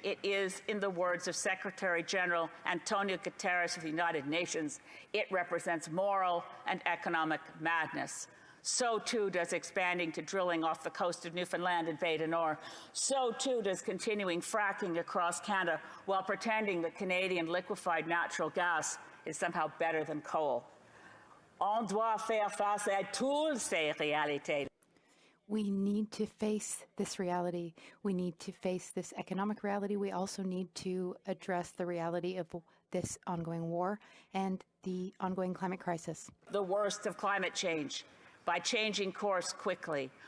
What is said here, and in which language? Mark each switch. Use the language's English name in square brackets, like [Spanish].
[English] It is, in the words of Secretary General Antonio Guterres of the United Nations, it represents moral and economic madness. So too does expanding to drilling off the coast of Newfoundland and Bay du Nord. So too does continuing fracking across Canada while pretending that Canadian liquefied natural gas is somehow better than coal. [French] On doit faire face à toutes ces réalités. [English] We need to face this reality. We need to face this economic reality. We also need to address the reality of this ongoing war and the ongoing climate crisis. The worst of climate change by changing course quickly.